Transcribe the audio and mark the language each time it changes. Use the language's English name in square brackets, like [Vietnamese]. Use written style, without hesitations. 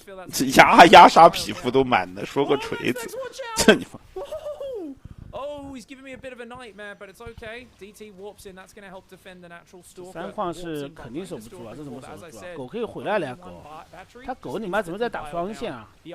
[Chinese] 这压杀皮肤都满的，说个锤子，这你妈 [English] ！Oh, he's giving me a bit of a nightmare, but it's okay. DT warps in, that's going to help defend the natural stalker. [Chinese] 三矿是肯定守不住啊，这怎么守得住啊？狗可以回来了呀，狗！他狗你妈怎么在打双线啊？